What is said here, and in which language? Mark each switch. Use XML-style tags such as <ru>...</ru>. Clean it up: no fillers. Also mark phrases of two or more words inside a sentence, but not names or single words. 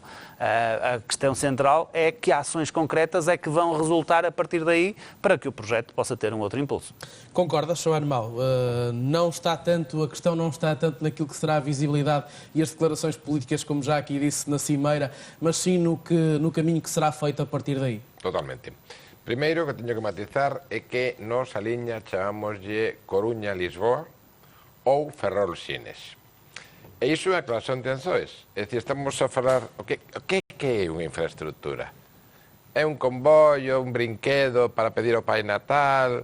<pt>A questão central é que ações concretas é que vão resultar a partir daí para que o projeto possa ter um outro impulso. Concorda, João Mau? A questão não está tanto naquilo que será a visibilidade e as declarações políticas, como já aqui disse, na cimeira, mas sim no caminho que será feito a partir daí. Totalmente.</pt> <gl>Primeiro, que teño que matizar é que nos a liña chamámoslle Coruña-Lisboa ou Ferrol-Sines. E iso é a aclaración de tensoes. É dicir, estamos a falar... O que é unha infraestructura? É un convoio, un brinquedo para pedir ao Pai Natal?</gl>